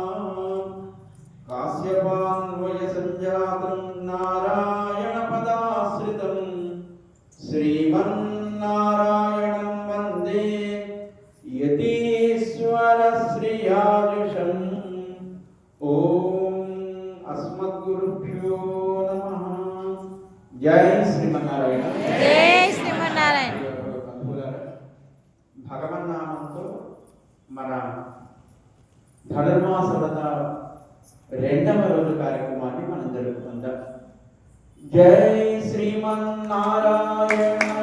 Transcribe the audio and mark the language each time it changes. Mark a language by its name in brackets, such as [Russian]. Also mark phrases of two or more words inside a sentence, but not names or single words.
[Sanskrit] काश्यपान्वयसञ्जातं नारायणपदाश्रितं श्रीमन्नारायणं वन्दे यतीश्वरश्रियाजुषम्। ॐ अस्मद्गुरुभ्यो नमः। जय श्रीमन्नारायण। जय श्रीमन्नारायण। [Telugu] భగవన్నామంతో మన ధనుర్మాస వ్రత 2వ రోజు కార్యక్రమాన్ని మనం జరుపుకుందాం. జై శ్రీమన్నారాయణ।